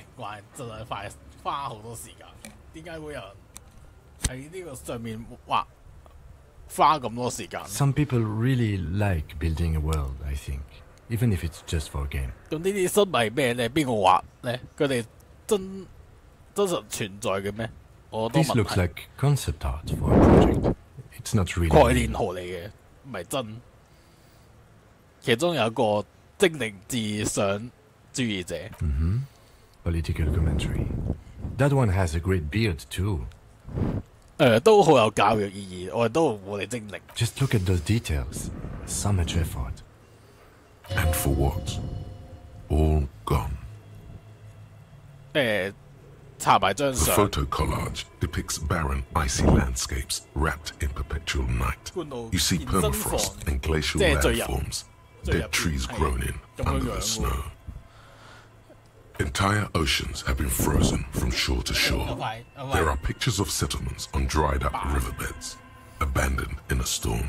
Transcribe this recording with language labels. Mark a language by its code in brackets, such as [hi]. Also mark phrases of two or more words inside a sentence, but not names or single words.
[en] Some people really like building a world, I think, even if it's just for a game. These looks like concept art for a project. It's not really. [yue] 概念圖嚟嘅，唔係真。其中有一個精靈至上主義者。 [en] Political commentary. That one has a great beard too. [yue] 都好有教育意義，我哋都冇嚟精靈。 [en] Just look at those details. So much effort. And for what? All gone. [yue] 查埋張相。 [en] The photo collage depicts barren, icy landscapes wrapped in perpetual night. You see permafrost and glacial landforms, dead trees grown in under the snow. Entire oceans have been frozen from shore to shore. There are pictures of settlements on dried up riverbeds, abandoned in a storm.